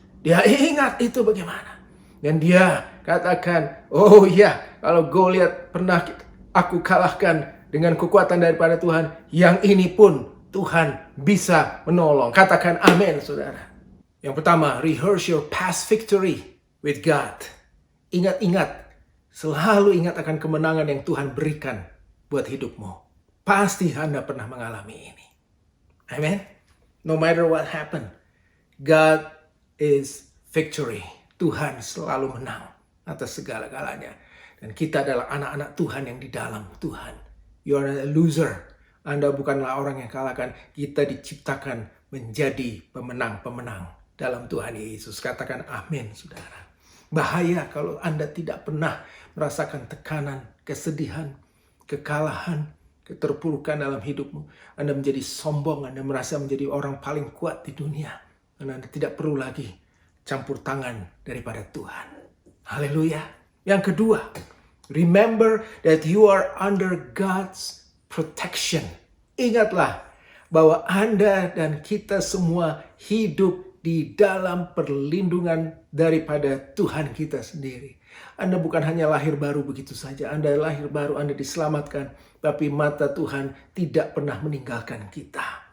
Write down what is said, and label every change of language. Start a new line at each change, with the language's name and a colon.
Indonesian: Dia ingat itu bagaimana. Dan dia katakan, oh iya, kalau Goliat pernah aku kalahkan dengan kekuatan daripada Tuhan, yang ini pun Tuhan bisa menolong. Katakan amin, saudara. Yang pertama,
English: rehearse your past victory with God.
Indonesian: Ingat-ingat Selalu ingat akan kemenangan yang Tuhan berikan buat hidupmu. Pasti Anda pernah mengalami ini. Amen.
English: No matter what happened, God is victory.
Indonesian: Tuhan selalu menang atas segala-galanya. Dan kita adalah anak-anak Tuhan yang di dalam Tuhan.
English: You are a loser.
Indonesian: Anda bukanlah orang yang kalahkan. Kita diciptakan menjadi pemenang-pemenang dalam Tuhan Yesus. Katakan amin, saudara. Bahaya kalau Anda tidak pernah merasakan tekanan, kesedihan, kekalahan, keterpurukan dalam hidupmu. Anda menjadi sombong, Anda merasa menjadi orang paling kuat di dunia. Dan Anda tidak perlu lagi campur tangan daripada Tuhan. Haleluya. Yang kedua,
English: remember that you are under God's protection.
Indonesian: Ingatlah bahwa Anda dan kita semua hidup di dalam perlindungan daripada Tuhan kita sendiri. Anda bukan hanya lahir baru begitu saja. Anda lahir baru, Anda diselamatkan. Tapi mata Tuhan tidak pernah meninggalkan kita.